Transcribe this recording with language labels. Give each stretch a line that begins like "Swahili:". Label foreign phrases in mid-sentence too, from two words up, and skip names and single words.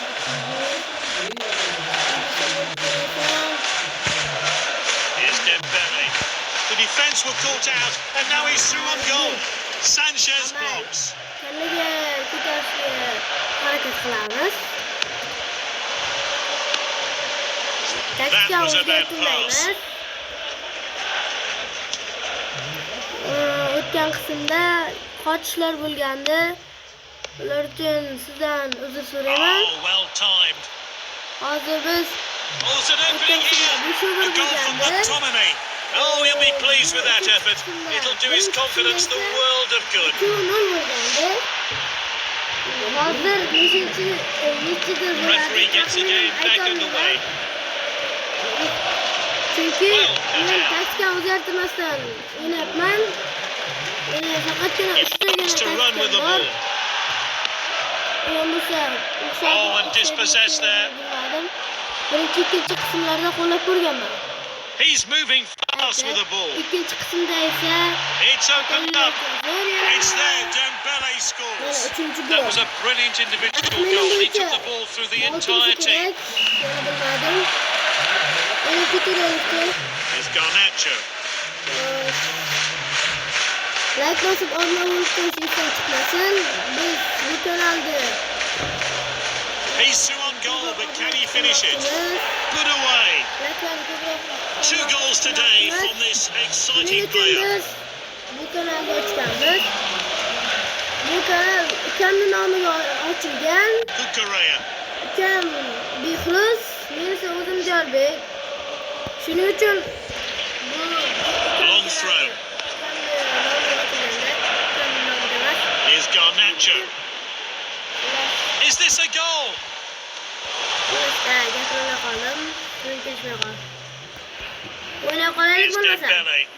English: Here's Dembele. The defence were caught out, and now he's through on goal. Sanchez blocks. That was a bad pass.
Uzbek: O'tgan qismda qochishlar bo'lgandi. Ular uchun sizdan uzr so'rayman.
English: Oh, well timed.
Uzbek: Hozir biz
English: Oh, there's an opening here. A goal from McTominay. Oh, he'll be pleased with that effort. It'll do his confidence the world of good. Referee gets the game back underway.
Uzbek: Chunki men taktika o'zgartirmasdan o'ynayapman. Faqatgina
English: Wants to run with the ball. Oh, and dispossessed there.
Uzbek: Birinchi qismlarda qo'llab ko'rganman.
English: He's moving fast with the ball.
Uzbek: Ikkinchi qismda esa
English: It's opened up. It's there. Dembele scores. That was a brilliant individual goal. He took the ball through the entire team. Here's Garnacho.
Uzbek: Like bosib olmaguncha chiqmasin. Biz bu kanalda
English: He's through on goal, but can he finish it? Put away. 2 goals today from this exciting player.
Uzbek: Bu kanalga chiqamiz. Bu kanal ukamning nomiga ochilgan. Kukurea. Ukam Bexruz, men esa o'zim Diyorbek. Shuning uchun
English: Long throw. Here's Garnacho. Is this a goal? Here's Dembele.